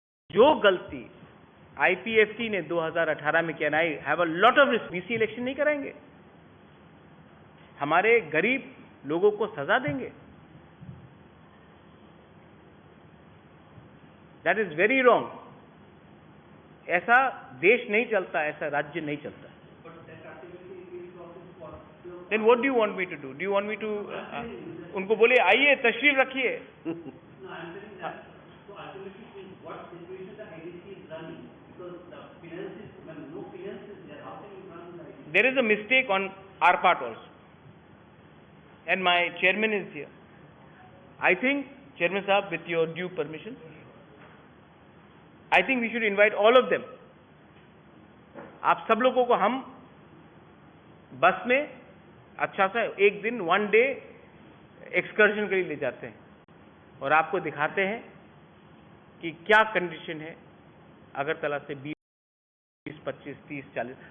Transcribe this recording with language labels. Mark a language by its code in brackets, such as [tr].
[hi] जो गलती आईपीएफटी ने 2018 में किया, [en] I have a lot of risk, [hi] VC election नहीं कराएंगे, हमारे गरीब लोगों को सजा देंगे. [en] That is very wrong. [hi] ऐसा देश नहीं चलता, ऐसा राज्य नहीं चलता. [en] but that ultimately is also Then what do you want me to do? Do you want me to [hi] उनको बोले आइए तशरीफ रखिए? [en] No, I'm saying that, so ultimately, in what situation the IDC is running, because the finances, when no finances there, how can you run the IDC? There is a mistake on our part also, and my chairman is here. I think, Chairman Sahab, with your due permission, I think we should invite all of them. [hi] आप सब लोगों को हम बस में अच्छा सा एक दिन 1 day एक्सकर्शन के लिए ले जाते हैं और आपको दिखाते हैं कि क्या कंडीशन है अगरतला से 20, 25, 30, 40।